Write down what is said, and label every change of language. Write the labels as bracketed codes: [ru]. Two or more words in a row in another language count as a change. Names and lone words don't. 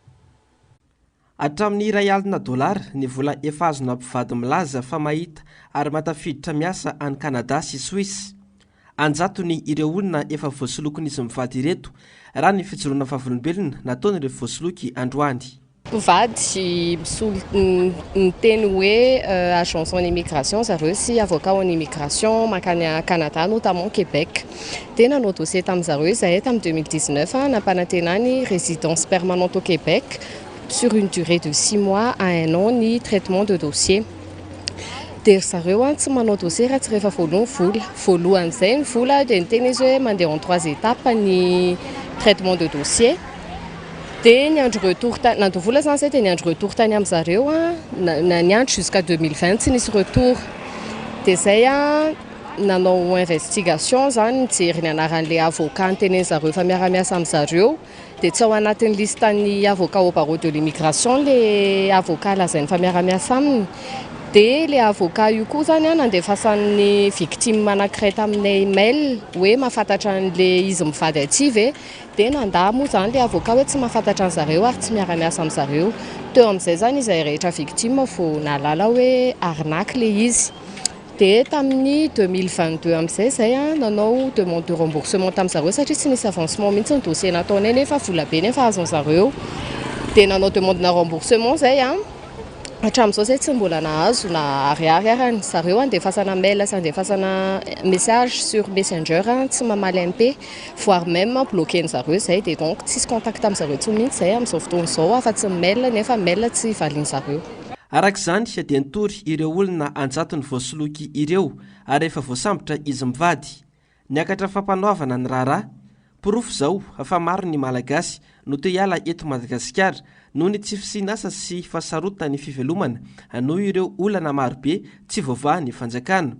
[mg] Hatramin'ny $1,000 ny vola efa azona mpivady milaza fa mahita ary matafiditra miasa any Kanada sy Suisse. Anjatony ireo olona efa voasolokon'izy mivady ireto raha ny fijoroana vavolombelona nataon'ireo voasoloky androany. Mpivady miteny hoe [fr] agence en immigration [mg] zareo sy [fr] avocat en immigration [mg] mankany Canada notamment Québec. Dia nanao dossier tamin'ny zareo izahay tamin'ny 2019 nampanantenany [fr] résidence permanente au Québec sur une durée de 6 mois à 1 an [mg] ny [fr] traitement de dossier. [mg] Dia zareo tsy manao dossier raha tsy rehefa voalohan'izay ny vola dia niteny izy hoe mandeha [fr] en 3 étapes [mg] ny [fr] traitement de dossier. [mg] Dia ny andro retour nandro vola zany zay dia ny andro retour tany amin'ny zareo ny andro jusqu'à 2020 tsy nisy retour. Dia zay nanao investigation zany nijery ny anaran'ilay avocat niteneny zareo fa miara-miasa amin'ny zareo. Dia tsy ao anatin'ny listan'ny [fr] avocat au barreau de l'immigration le avocat [mg] lazainy fa miara-miasa aminy. Dia le avocat io koa zany nandefasan'ny victime anankiray taminay email hoe mahafantatra an'le izy mivady aty ve. Dia nandà moa zany le avocat hoe tsy mahafantatra an zareo ary tsy miara-miasa amin'ny zareo. Teo amin'izay zany izay rehetra victime vao nalala hoe arnaque le izy. Dia tamin'ny 2022 amin'izay zay nanao [fr] demande de remboursement [mg] tamin'ny zareo satria tsy nisy avancement mihitsy ny dossier nataonay nefa vola be nefa azon zareo. Dia nanao demande na remboursement zay hatramin'izao zay tsy mbola nahazo na ariary arany zareo andefasana mail sy andefasana message sur messenger tsy mamaly MP [fr] voire même bloqué [mg] ny zareo zay. Dia donc tsisy contact amin'ny zareo tsy mihitsy zay amin'izao fotoana izao afa-tsy mail nefa mail tsy valiany zareo. Araka izany dia nitory ireo olona anjatony voasoloky ireo ary efa voasambotra izy mivady niakatra fampanoavana ny raharaha. Porofo zao fa maro ny malagasy no te hiala eto Madagasikara noho ny tsy fisinasa sy fasarotana ny fivelomana noho ireo olana marobe tsy voavaha ny fanjakana.